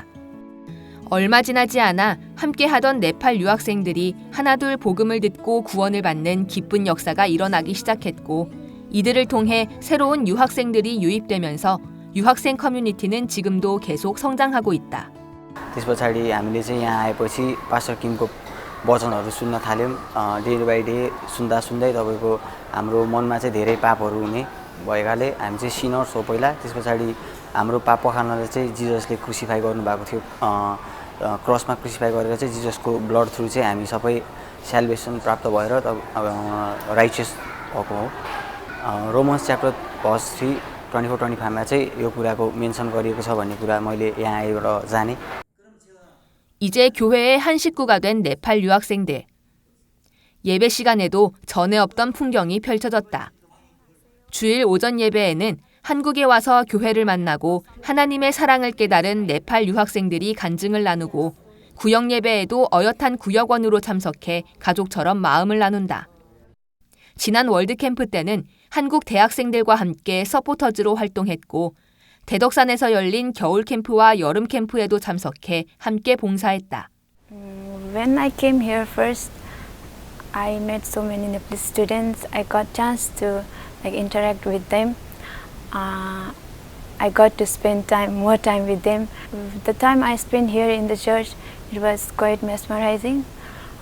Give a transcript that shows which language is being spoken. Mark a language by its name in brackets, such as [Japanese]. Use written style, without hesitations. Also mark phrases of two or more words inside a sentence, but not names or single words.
[Korean] 얼마 지나지 않아 함께하던 네팔 유학생들이 하나둘 복음을 듣고 구원을 받는 기쁜 역사가 일어나기 시작했고 이들을 통해 새로운 유학생들이 유입되면서 유학생 커뮤니티는 지금도 계속 성장하고 있다. [Nepali] त्यस पछाडि हामीले चाहिँ यहाँ आएपछि पास्टर किमको वचनहरू सुन्न थाल्यौँ। [English] day by day [Nepali] सुन्दा सुन्दै तपाईको हाम्रो मनमा चाहिँ धेरै पापहरू हुने भएकाले हामी चाहिँ सिनर्स हो पहिला। त्यस पछाडि हाम्रो पाप पखाल्नलाई चाहिँ जिजसले क्रुसिफाई गर्नुभएको थियो। क्रसमा क्रुसिफाई गरेर चाहिँ जिजसको [English] blood through [Nepali] चाहिँ हामी सबै स्याल्भेसन प्राप्त भएर राइचियस भएको हो। [English] Romans chapter verse [Nepali] 3:24-25मा चाहिँ यो कुराको मेन्सन गरिएको छ भन्ने कुरा मैले यहाँ आएर जाने। [Korean] 이제 교회의 한 식구가 된 네팔 유학생들. 예배 시간에도 전에 없던 풍경이 펼쳐졌다. 주일 오전 예배에는 한국에 와서 교회를 만나고 하나님의 사랑을 깨달은 네팔 유학생들이 간증을 나누고 구역 예배에도 어엿한 구역원으로 참석해 가족처럼 마음을 나눈다. 지난 월드캠프 때는 한국 대학생들과 함께 서포터즈로 활동했고 대덕산에서 열린 겨울 캠프와 여름 캠프에도 참석해 함께 봉사했다. [English] When I came here first, I met so many Nepalese students. I got chance to interact with them. I got to spend more time with them. The time I spent here in the church, it was quite mesmerizing.